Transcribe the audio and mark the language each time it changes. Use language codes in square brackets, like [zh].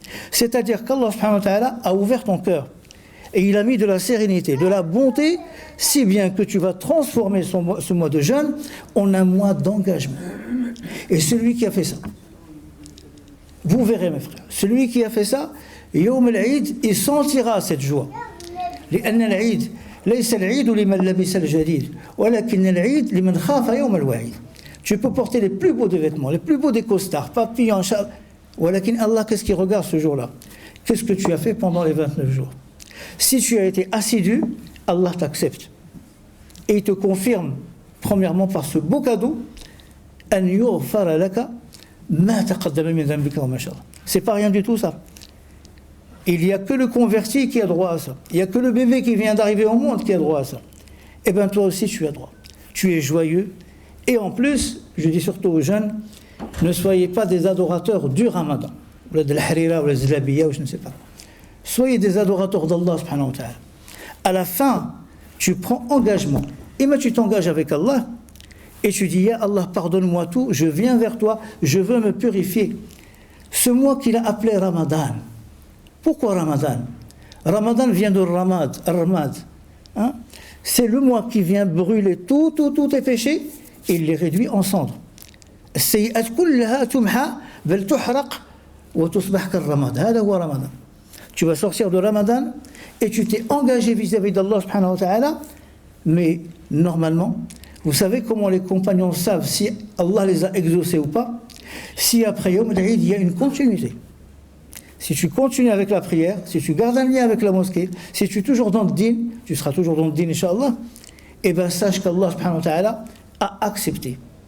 [fr] C'est-à-dire qu'Allah subhanahu wa ta'ala a ouvert ton cœur. Et il a mis de la sérénité, de la bonté, si bien que tu vas transformer ce mois de jeûne en un mois d'engagement. Et celui qui a fait ça, vous verrez mes frères, celui qui a fait ça, Yawm al-Eid, il sentira cette joie. [ar] لأن العيد ليس العيد لمن لبس الجديد ولكن العيد لمن خاف يوم الوعيد. [fr] Tu peux porter les plus beaux des vêtements, les plus beaux des costards, papillons, châles. [ar] ولكن [fr] Allah, qu'est-ce qu'il regarde ce jour-là? Qu'est-ce que tu as fait pendant les 29 jours? Si tu as été assidu, Allah t'accepte. Et il te confirme, premièrement par ce beau cadeau, [ar] أن يغفر لك ما تقدم من ذنبك وما شاء الله. [fr] C'est pas rien du tout ça. Il n'y a que le converti qui a droit à ça. Il n'y a que le bébé qui vient d'arriver au monde qui a droit à ça. Eh bien toi aussi tu as droit. Tu es joyeux. Et en plus, je dis surtout aux jeunes, ne soyez pas des adorateurs du Ramadan, ou de la harira, ou la zlabiya, ou je ne sais pas. Soyez des adorateurs d'Allah subhanahu wa ta'ala. À la fin, tu prends engagement. Et mais tu t'engages avec Allah, et tu dis, ya Allah, pardonne-moi tout, je viens vers toi, je veux me purifier. Ce mois qu'il a appelé Ramadan. Pourquoi Ramadan? Ramadan vient de Ramad, Ramad. Hein? C'est le mois qui vient brûler tous tes péchés, et il les réduit en cendres. [ar] السيئات كلها تمحى بل تحرق وتصبح كالرماد. هذا هو Ramadan. [fr] Tu vas sortir de Ramadan et tu t'es engagé vis-à-vis d'Allah subhanahu wa ta'ala, mais normalement, vous savez comment les compagnons savent si Allah les a exaucés ou pas? Si après Yawm al-Eid, il y a une continuité. Si tu continues avec la prière, si tu gardes un lien avec la mosquée, si tu es toujours dans le din, tu seras toujours dans le din, Inch'Allah, et bien sache qu'Allah subhanahu wa ta'ala a accepté.